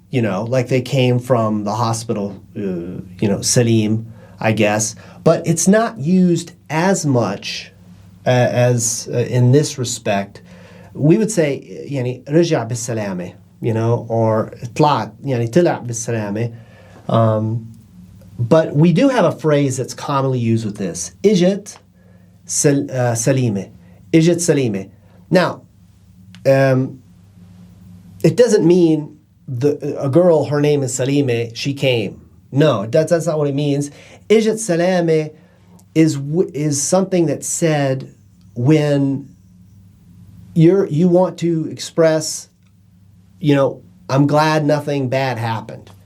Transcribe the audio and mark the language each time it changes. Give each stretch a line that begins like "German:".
English: like they came from the hospital, Salim, I guess. But it's not used as much as in this respect. We would say
Arabic: يعني رجع بالسلامة, or طلع طلع بالسلامة.
English: But we do have a phrase that's commonly used with this.
Arabic: إجت سليمة. إجت سليمة.
English: Now, it doesn't mean a girl, her name is Salime, she came. No, that's not what it means.
Arabic: إجت سلامة
English: is something that's said when you want to express, I'm glad nothing bad happened.